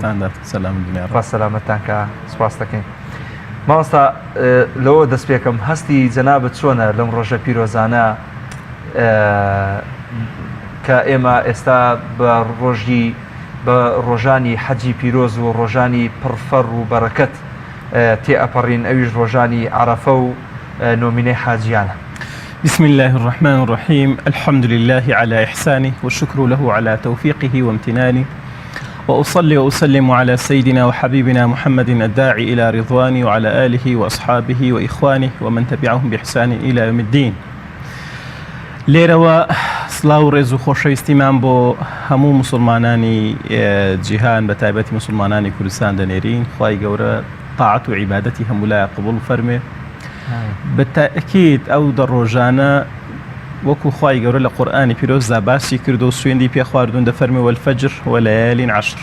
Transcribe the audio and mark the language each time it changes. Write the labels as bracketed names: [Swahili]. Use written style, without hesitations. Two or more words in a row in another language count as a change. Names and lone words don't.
[Central Kurdish] سەلامەتتان کە سوپاس دەکەین. مامۆستا، لەوە دەست پێکەم، هەستی جەنابەت چۆنە لەم ڕۆژە پیرۆزانە کە ئێمە ئێستا بە ڕۆژانی حەجی پیرۆز و ڕۆژانی پڕفەڕ و بەرەکەت تێئەپەڕین، ئەویش ڕۆژانی عەرەفە و نۆمینەی حاجیانە. [Arabic] بسم الله الرحمن الرحيم. الحمد لله على إحسانه والشكر له على توفيقه وامتنانه، وأصلي وأسلم على سيدنا وحبيبنا محمد الداعي إلى رضوانه وعلى آله وأصحابه وإخوانه ومن تبعهم بإحسان إلى يوم الدين. [Central Kurdish] لێرەوە سڵاو و ڕێز و خۆشەویستیمان بۆ هەموو مسلمانانی جیهان بە تایبەتی مسلمانانی کوردستان دەنێرین. خوای گەورە تاعەت و عیبادەتی هەمولایە قبوڵ فەرمێ. بەتاکید ئەو دەڕۆژانە وەکو خوای گەورە لە قورئانی پیرۆزدا باسی کرد و سوێندی پێ خواردوون دەفەرمێ [Arabic] وەلفەجر وەلەیالین عەشر.